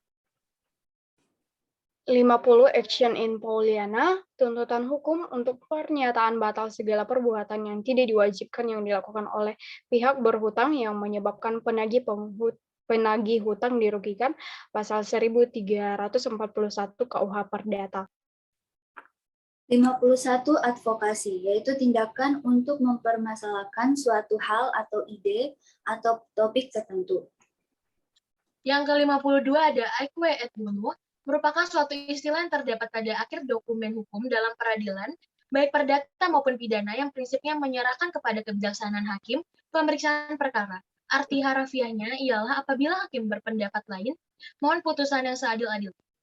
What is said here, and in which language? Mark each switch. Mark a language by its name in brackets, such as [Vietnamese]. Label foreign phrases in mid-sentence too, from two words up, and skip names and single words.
[Indonesian] 50 [Latin] action in Pauliana, [Indonesian] tuntutan hukum untuk pernyataan batal segala perbuatan yang tidak diwajibkan yang dilakukan oleh pihak berhutang yang menyebabkan penagih hutang dirugikan, pasal 1341 KUH Perdata. 51 advokasi, yaitu tindakan untuk mempermasalahkan suatu hal atau ide atau topik tertentu. Yang ke-52 ada [Latin] aeque et bono, [Indonesian] merupakan suatu istilah yang terdapat pada akhir dokumen hukum dalam peradilan, baik perdata maupun pidana yang prinsipnya menyerahkan kepada kebijaksanaan hakim pemeriksaan perkara. Arti harafiahnya ialah apabila hakim berpendapat lain, mohon putusan yang seadil-adil.